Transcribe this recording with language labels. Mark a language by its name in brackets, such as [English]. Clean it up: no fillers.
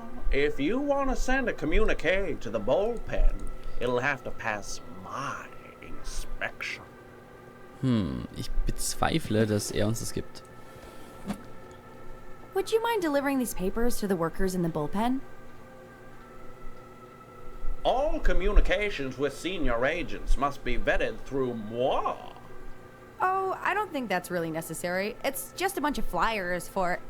[English] If you want to send a communique to the bullpen, it'll have to pass my inspection. [German] Ich bezweifle, dass er uns das gibt. [English] Would you mind delivering these papers to the workers in the bullpen? All communications with senior agents must be vetted through moi. Oh, I don't think that's really necessary. It's just a bunch of flyers for...